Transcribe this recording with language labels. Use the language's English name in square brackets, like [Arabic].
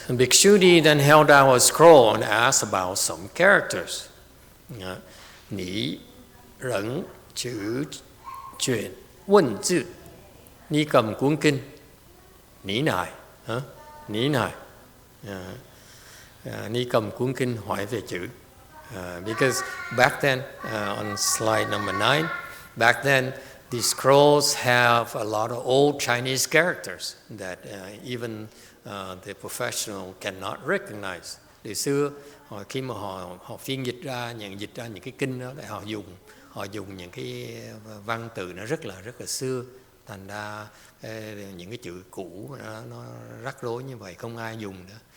[English] Bhikshuni then held out a scroll and asked about some characters. Nǐ rẩn chữ chuyện Vấn chữ. Ni cầm cuốn kinh. Nǐ nài. Nǐ nài. [Vietnamese] Ni cầm cuốn kinh hỏi về chữ. [English] Because back then, on slide number 9, back then the scrolls have a lot of old Chinese characters that even the professional cannot recognize. [Vietnamese] Từ xưa, khi mà họ phiên dịch ra những cái kinh đó, để họ dùng những cái văn từ nó rất là xưa, thành ra những cái chữ cũ nó rắc rối như vậy, không ai dùng nữa.